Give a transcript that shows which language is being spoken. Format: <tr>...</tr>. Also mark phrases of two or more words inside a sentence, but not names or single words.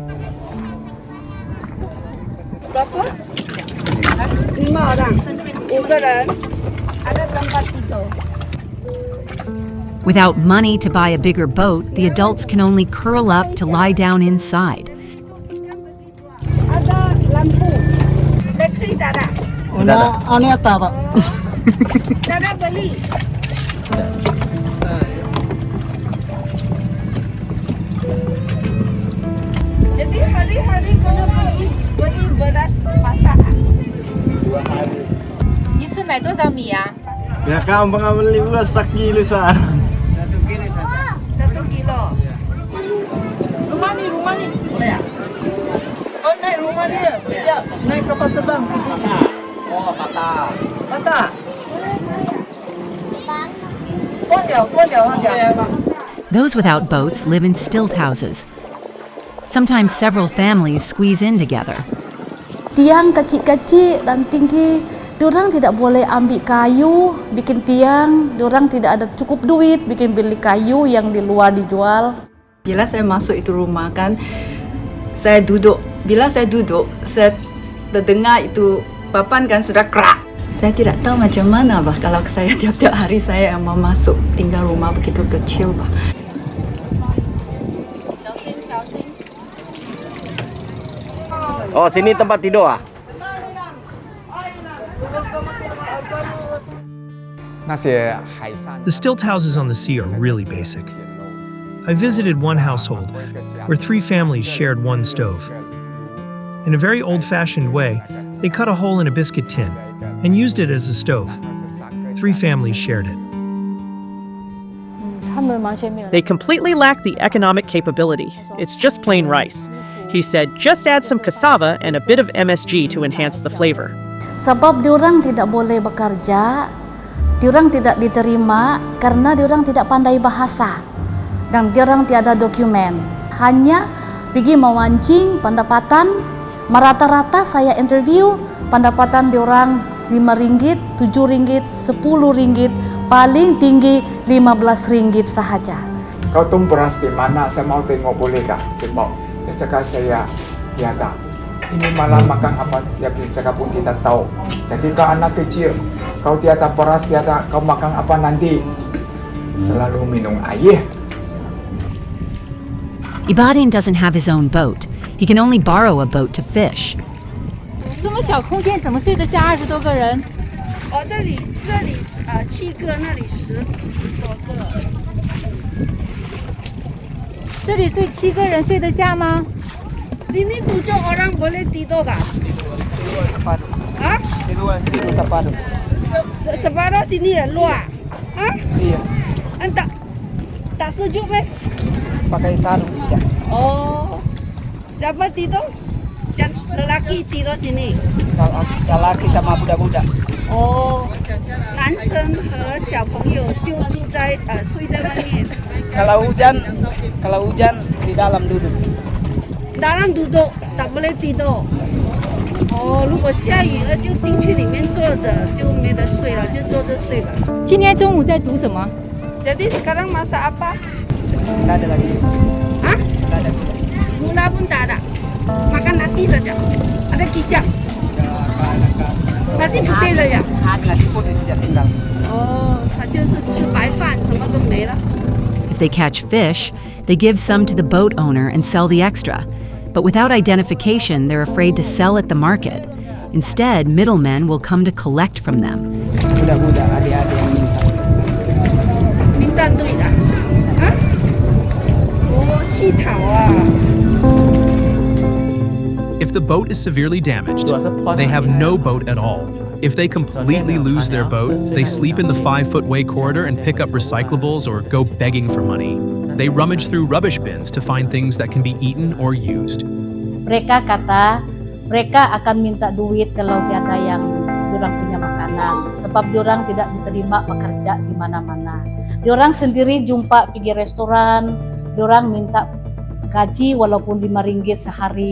<en>Without money to buy a bigger boat, the adults can only curl up to lie down inside.</en> <ms>Jadi hari-hari kena pergi beli beras pasak.</ms> <zh>一次买多少米啊？</zh> <ms>Ya kamu beli beras 1 kilo sekarang. 1 kilo. Rumah ni. Boleh ya? Oh, naik rumah dia. Sekejap. Naik kapal terbang. Oh, patah.</ms> <en>Those without boats live in stilt houses. Sometimes several families squeeze in together.</en> <ms>Tiang kecil-kecil dan tinggi, diorang tidak boleh ambil kayu, bikin tiang, diorang tidak ada cukup duit, bikin beli kayu yang di luar dijual. Bila saya masuk itu rumah kan, saya duduk. Bila saya duduk, saya terdengar itu papan kan sudah kerak. Saya tidak tahu macam mana bah kalau saya tiap-tiap hari saya mau masuk tinggal rumah begitu kecil bah. Oh, sini tempat tidur ah?</ms> <en>The stilt houses on the sea are really basic. I visited one household where 3 families shared one stove. In a very old-fashioned way, they cut a hole in a biscuit tin and used it as a stove. 3 families shared it. They completely lack the economic capability. It's just plain rice. He said, just add some cassava and a bit of MSG to enhance the flavor.</en> <ms>Sebab diorang tidak boleh bekerja, diorang tidak diterima karena diorang tidak pandai bahasa dan diorang tiada dokumen. Hanya pergi memancing pendapatan, merata-rata saya interview pendapatan diorang RM5, RM7, RM10, paling tinggi RM15 sahaja. Kau tum beras di mana? Saya mau tengok bolehkah? Sebab saya cakap saya tiada. Ini malam makan apa? Dia cakap pun tidak tahu. Jadi kau anak kecil, kau tiada beras, tiada, kau makan apa nanti? Selalu minum air.</ms> <en>Ibadin doesn't have his own boat. He can only borrow a boat to fish.</en> <zh>这么小空间怎么睡得下20多个人？哦，这里7个，那里10多个。这里睡7个人睡得下吗？</zh> <ms>Sini 7 orang boleh tidur kan? Hah? Tidur separuh. Separuh sini ya luar. Hah? Iya. Entah. Tak sejuk be? Pakai sarung saja. Oh. Siapa tidur? Lelaki tidur sini. Lelaki sama budak-budak. Oh.</ms> <zh>男生和小朋友就住在睡在外面。</zh> <ms>Kalau hujan di dalam duduk. Dalam duduk, tak boleh tidur.</ms> <zh>Oh, 如果下雨了就进去里面坐着，就没得睡了，就坐着睡吧。今天中午在煮什么？</zh> <ms>Jadi sekarang masak apa? Tak ada lagi. Hah? Tak ada. Gula pun tak ada. Makan nasi saja. Ada kicap. Nasi putih saja. Nasi putih saja tinggal.</ms> <zh>Oh, 他就是吃白饭，什么都没了。</zh> <en>If they catch fish, they give some to the boat owner and sell the extra. But without identification, they're afraid to sell at the market. Instead, middlemen will come to collect from them.</en> <ms>Budak-budak, adik-adik yang minta. Minta duit ah? Hah?</ms> <zh>Oh, 乞讨啊。</zh> <en>If the boat is severely damaged, they have no boat at all. If they completely lose their boat, they sleep in the 5-foot-way corridor and pick up recyclables or go begging for money. They rummage through rubbish bins to find things that can be eaten or used.</en> <ms>Mereka kata mereka akan minta duit kalau tiada yang diorang punya makanan, sebab diorang tidak diterima bekerja di mana-mana. Diorang sendiri jumpa pergi restoran, diorang minta gaji walaupun RM5 sehari.</ms>